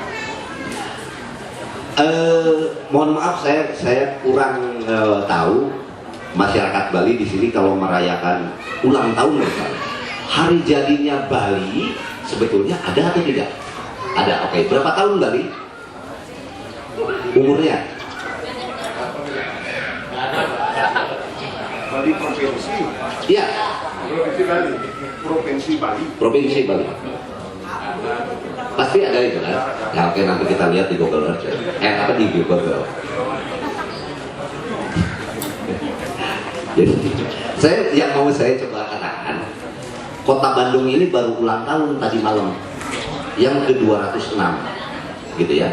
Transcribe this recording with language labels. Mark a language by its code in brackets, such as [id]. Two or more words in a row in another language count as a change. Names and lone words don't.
[id] Mohon maaf, saya kurang tahu masyarakat Bali di sini kalau merayakan ulang tahun misalnya. Hari jadinya Bali sebetulnya ada atau tidak? Ada. Oke. Berapa tahun Bali? Umurnya? Bali provinsi. Iya. Provinsi Bali. Provinsi Bali. Provinsi Bali. Pasti ada itu kan? Ya oke, nanti kita lihat di Google aja. Di Google. Jadi yang mau saya coba katakan, Kota Bandung ini baru ulang tahun tadi malam, yang ke-206, gitu ya.